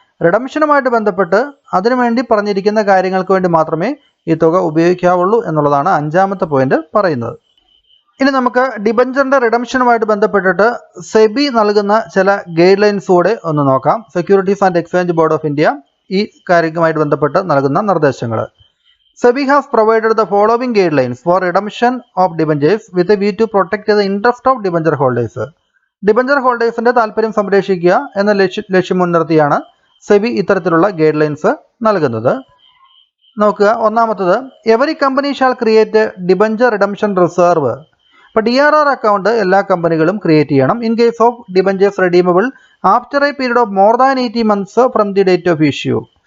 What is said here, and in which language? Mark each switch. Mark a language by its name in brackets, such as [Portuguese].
[Malayalam] റിഡംഷനുമായിട്ട് ബന്ധപ്പെട്ട് അതിനുവേണ്ടി പറഞ്ഞിരിക്കുന്ന കാര്യങ്ങൾക്ക് വേണ്ടി മാത്രമേ ഈ തുക ഉപയോഗിക്കാവുള്ളൂ എന്നുള്ളതാണ് അഞ്ചാമത്തെ പോയിന്റ് പറയുന്നത്. ഇനി നമുക്ക് ഡിബഞ്ചറിൻ്റെ റിഡംഷനുമായിട്ട് ബന്ധപ്പെട്ടിട്ട് സെബി നൽകുന്ന ചില ഗൈഡ് ലൈൻസ് കൂടെ ഒന്ന് നോക്കാം. Securities and exchange board of India ഈ കാര്യവുമായിട്ട് ബന്ധപ്പെട്ട് നൽകുന്ന നിർദ്ദേശങ്ങൾ. [English] SEBI has provided the following guidelines for redemption of debentures with a view to protect the interest of debenture holders. [Malayalam] Debenture ഹോൾഡേഴ്സിന്റെ താല്പര്യം സംരക്ഷിക്കുക എന്ന ലക്ഷ്യം മുൻനിർത്തിയാണ് സെബി ഇത്തരത്തിലുള്ള ഗൈഡ് ലൈൻസ് നൽകുന്നത്. നോക്കുക, ഒന്നാമത്തത്, [English] Every company shall create debenture redemption reserve. [Malayalam] അപ്പോൾ DRR അക്കൗണ്ട് എല്ലാ കമ്പനികളും ക്രിയേറ്റ് ചെയ്യണം. [English] In case of debentures redeemable after a period of more than 80 months from the date of issue.